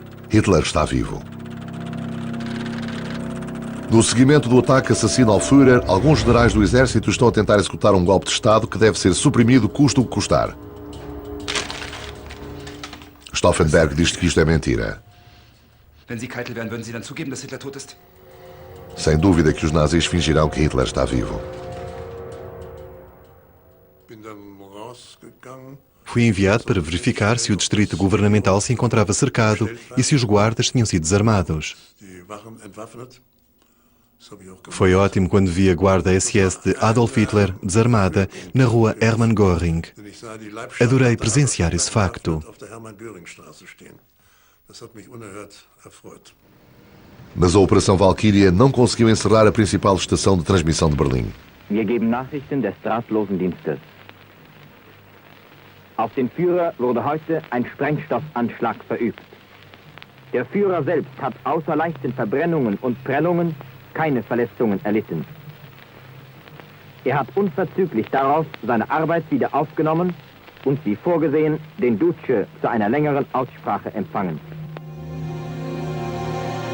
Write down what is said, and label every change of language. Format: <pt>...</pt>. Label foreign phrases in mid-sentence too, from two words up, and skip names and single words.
<pt>Hitler está vivo. No seguimento do ataque assassino ao Führer, alguns generais do exército estão a tentar executar um golpe de Estado que deve ser suprimido custe o que custar. Stauffenberg diz que isto é mentira.</pt> <de>Wenn Sie Keitel wären, würden Sie dann zugeben, dass Hitler tot ist?</de> <pt>Sem dúvida que os nazis fingirão que Hitler está vivo. Fui enviado para verificar se o distrito governamental se encontrava cercado e se os guardas tinham sido desarmados. Foi ótimo quando vi a guarda SS de Adolf Hitler desarmada na rua Hermann Göring. Adorei presenciar esse facto. Mas a Operação Valkyria não conseguiu encerrar a principal estação de transmissão de Berlim.</pt> <de>Wir geben Nachrichten des drahtlosen Dienstes. Auf den Führer wurde heute ein Sprengstoffanschlag verübt. Der Führer selbst hat außer leichten Verbrennungen und Prellungen keine Verletzungen erlitten. Er hat unverzüglich darauf seine Arbeit wieder aufgenommen und wie vorgesehen den Duce zu einer längeren Aussprache empfangen.</de>